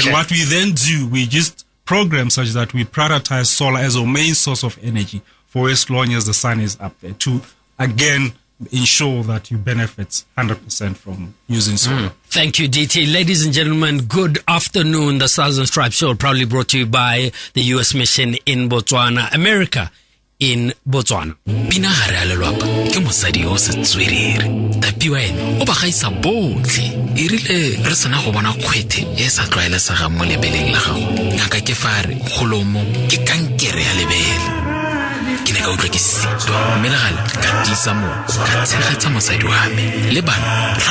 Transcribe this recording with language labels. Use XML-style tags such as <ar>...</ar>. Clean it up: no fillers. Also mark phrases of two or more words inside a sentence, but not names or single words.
<en>And what we then do, we just program such that we prioritize solar as our main source of energy for as long as the sun is up there, to again ensure that you benefit 100% from using solar. Thank you, DT. Ladies and gentlemen, good afternoon. The Stars and Stripes Show proudly brought to you by the U.S. Mission in Botswana, America in Botswana.</en> <tn>Pina gare a lelwapa ke mosadi o se tswerere tapiwa ene o ba gaisa botlhe e rile re sena go bona kgwethe e sa tlwaelesegang mo lebeleng la gago ngaka ke fare kgolomo ke kankere ya lebele ke ne ka utlwa ke sitwa mme le gale ka tisa mo ka tshegetsa mosadi wa me le bana ra</tn>